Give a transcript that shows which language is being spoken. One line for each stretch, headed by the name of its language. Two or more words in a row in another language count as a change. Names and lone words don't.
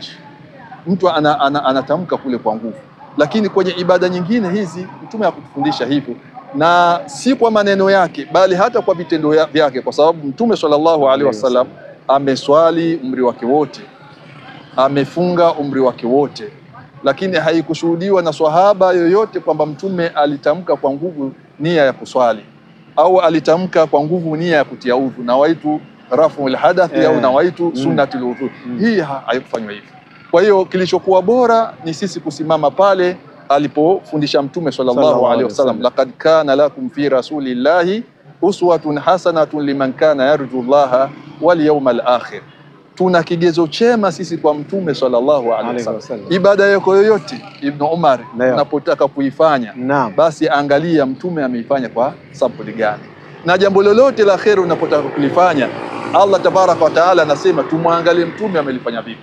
Swahili: Mtu anatamka kule kwa nguvu. Lakini kwenye ibada nyingine hizi Mtume hakutufundisha hivyo, na si kwa maneno yake bali hata kwa vitendo vyake, kwa sababu Mtume
Arabic: صلى الله عليه وسلم
Swahili: ameswali umri wake wote, amefunga umri wake wote, lakini haikushuhudiwa na swahaba yoyote kwamba Mtume alitamka kwa nguvu nia ya kuswali au alitamka kwa nguvu nia ya kutia udhu, na
Arabic: ويت رفع الحدث أو نويت سنة الوضوء.
Swahili: Hii haikufanywa hivyo. Kwa hiyo kilichokuwa bora ni sisi kusimama pale alipofundisha Mtume
Arabic: صلى الله عليه وسلم, لقد كان لكم في رسول الله أسوة حسنة لمن كان يرجو الله واليوم الآخر.
Swahili: tuna kigezo chema sisi kwa Mtume
Arabic: صلى الله عليه وسلم.
Swahili: Ibada yako yoyote Ibn Umar unapotaka kuifanya, basi angalia Mtume ameifanya kwa sampuli gani. Na jambo lolote la kheri unapotaka kulifanya, Allah
Arabic: تبارك وتعالى
Swahili: anasema tumwangalie Mtume amelifanya vipi.